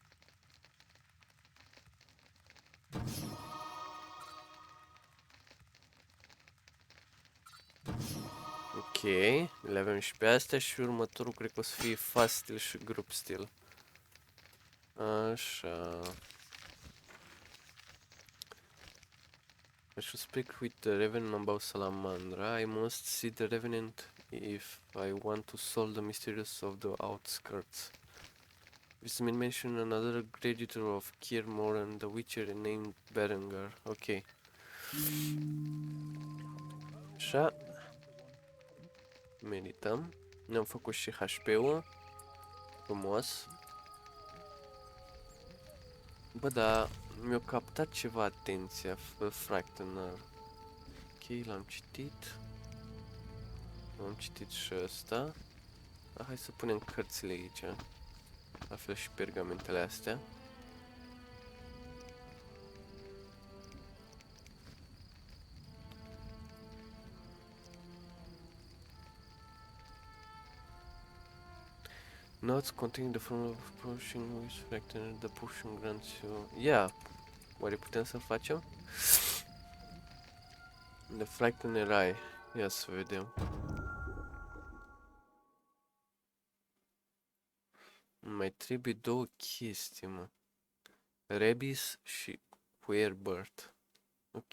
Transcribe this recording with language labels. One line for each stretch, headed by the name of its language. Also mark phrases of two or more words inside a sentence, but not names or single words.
Romanian: Ok, le avem și pe astea și următorul cred că o să fie
English: fast stil
Romanian: și
English: group stil.
Romanian: Așa.
English: I should speak with the Revenant about Salamandra. I must see the Revenant if I want to solve the mysteries of the outskirts. This may mention another creditor of Kirmore and the Witcher named Berengar.
Romanian: Ok. Așa. Medităm. Ne-am făcut și HP-ul. Frumos. Bă, da, mi-a captat ceva atenția, Fractener. Ok, l-am citit. Am citit și ăsta. Hai să punem cărțile aici. La fel și pergamentele astea.
English: Notes containing the formula of potion with Fractener. The potion grants you... Yeah!
Romanian: Oare putem să facem?
English: The Fractener Eye.
Romanian: Ia să vedem. Mai trebuie două chestii, mă. Rebis și Queerbird. Ok.